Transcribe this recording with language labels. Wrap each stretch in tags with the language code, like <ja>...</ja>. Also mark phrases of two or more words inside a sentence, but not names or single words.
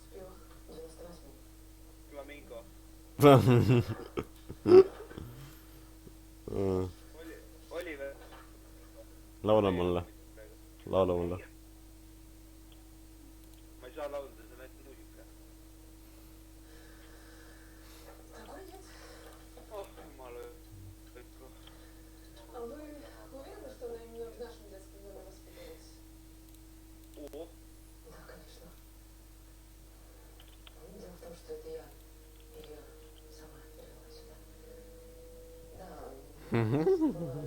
<et>Flamingo. Oli või? Laula mulle. Laula mulle. Ma ei saa laulda, see on ainult muusika. Oh, jumala õppu.</et> <ru>А вы уверены, что она именно в нашем детском доме воспитывалась? О, Да, конечно. Дело в том, что это я ее сама привела сюда. Да, была</ru>